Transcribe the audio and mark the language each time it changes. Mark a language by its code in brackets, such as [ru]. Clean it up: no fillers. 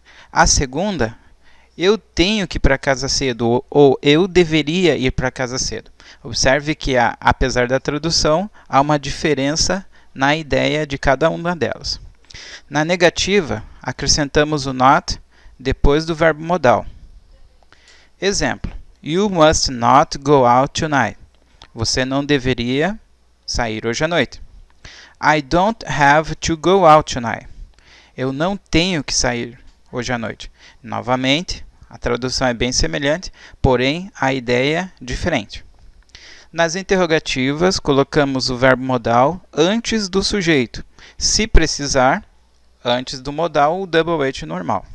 [pt] A segunda, eu tenho que ir para casa cedo ou eu deveria ir para casa cedo. Observe que, apesar da tradução, há uma diferença na ideia de cada uma delas. Na negativa, acrescentamos o not depois do verbo modal. Exemplo. [en] You must not go out tonight. [pt] Você não deveria sair hoje à noite. [en] I don't have to go out tonight. [pt] Eu não tenho que sair hoje à noite. Novamente, a tradução é bem semelhante, porém a ideia é diferente. Nas interrogativas, colocamos o verbo modal antes do sujeito. Se precisar, antes do modal, o double H normal.